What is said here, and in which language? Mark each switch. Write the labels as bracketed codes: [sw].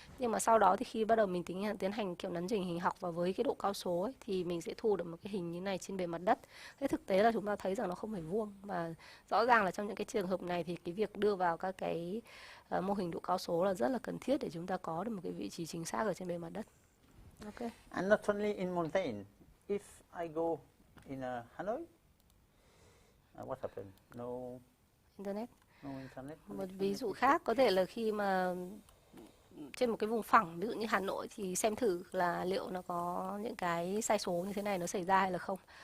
[vi] Nhưng mà sau đó thì khi bắt đầu mình tiến hành kiểu nắn chỉnh hình học và với cái độ cao số ấy, thì mình sẽ thu được một cái hình như này trên bề mặt đất. Thế thực tế là chúng ta thấy rằng nó không phải vuông, và rõ ràng là trong những cái trường hợp này thì cái việc đưa vào các cái mô hình độ cao số là rất là cần thiết để chúng ta có được một cái vị trí chính xác ở trên bề mặt đất. [en] Okay. And not only in mountain. If I go in Hanoi, what happened? No Internet. No internet. [vi] Một ví dụ khác có thể là khi mà trên một cái vùng phẳng, ví dụ như Hà Nội, thì xem thử là liệu nó có những cái sai số như thế này nó xảy ra hay là không.